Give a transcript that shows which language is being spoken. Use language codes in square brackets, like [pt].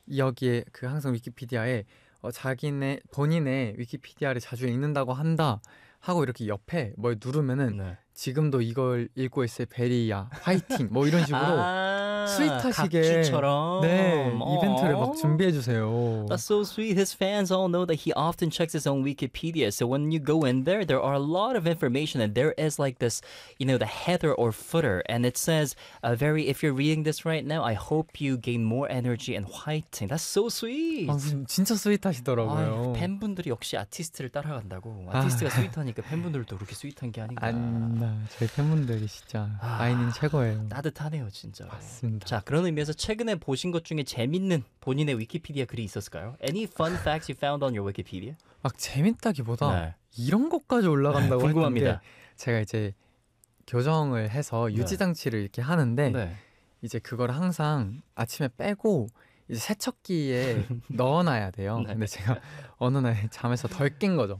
[ko] 여기에 그 항상 위키피디아에 본인의 위키피디아를 자주 읽는다고 한다 하고 이렇게 옆에 뭘 누르면은 네. 지금도 이걸 읽고 있을 베리야 화이팅 뭐 이런 식으로 아, 스윗하시게 각주처럼 네 이벤트를 막 준비해 주세요. [en] That's so sweet. His fans all know that he often checks his own Wikipedia. So when you go in there, there are a lot of information, and there is like this, you know, the header or footer, and it says, "Very, if you're reading this right now, I hope you gain more energy and fighting." That's so sweet. [ko] 아, 진짜 스윗하시더라고요. 아, 팬분들이 역시 아티스트를 따라간다고. 아티스트가 스윗하니까 팬분들도 그렇게 스윗한 게 아닌가. 안... 네, 저희 팬분들이 진짜 아이는 최고예요. 따뜻하네요, 진짜. 맞습니다. 자, 그런 의미에서 최근에 보신 것 중에 재밌는 본인의 위키피디아 글이 있었을까요? [en] Any fun facts you found on your Wikipedia? [ko] 막 재밌다기보다 네. 이런 것까지 올라간다고 궁금합니다. 했는데 제가 이제 교정을 해서 유지장치를 네. 이렇게 하는데 네. 이제 그걸 항상 아침에 빼고 이제 세척기에 넣어놔야 돼요. 네. 근데 제가 어느 날 잠에서 덜 깬 거죠.